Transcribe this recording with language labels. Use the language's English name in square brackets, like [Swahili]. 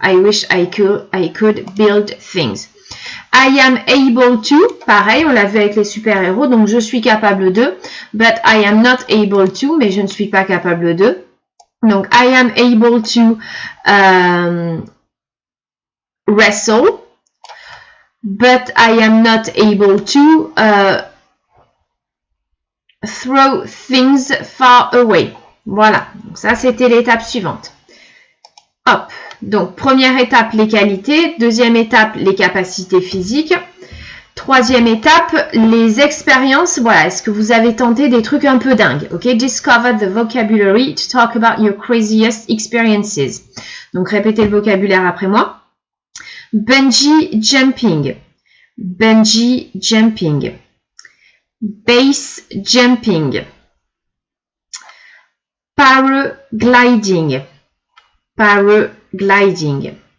[English] I wish I could build things. I am able to, [French] pareil, on l'a vu avec les super-héros, donc je suis capable de. [English] But I am not able to, [French] mais je ne suis pas capable de. [English] Donc, I am able to wrestle. But I am not able to throw things far away. [French] Voilà, donc ça c'était l'étape suivante. Hop, donc première étape, les qualités. Deuxième étape, les capacités physiques. Troisième étape, les expériences. Voilà, est-ce que vous avez tenté des trucs un peu dingues? [English] Ok, discover the vocabulary to talk about your craziest experiences. [French] Donc répétez le vocabulaire après moi. [English] Bungee jumping. Bungee jumping. Base jumping. Paragliding. Paragliding.